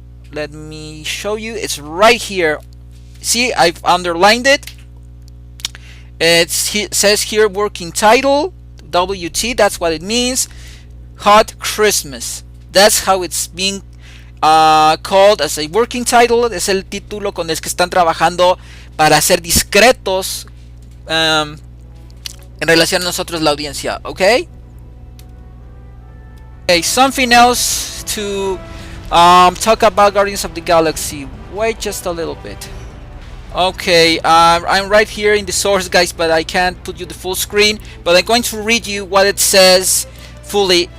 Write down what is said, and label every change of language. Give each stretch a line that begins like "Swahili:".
English: Let me show you. It's right here. See, I've underlined it. It says here working title, WT, that's what it means. Hot Christmas. That's how it's being called as a working title.
Spanish: Es el título con el que están trabajando para ser discretos en relación a nosotros, la audiencia.
English: Okay, something else to talk about Guardians of the Galaxy. Wait just a little bit. Okay, I'm right here in the source, guys, but I can't put you the full screen, but I'm going to read you what it says fully.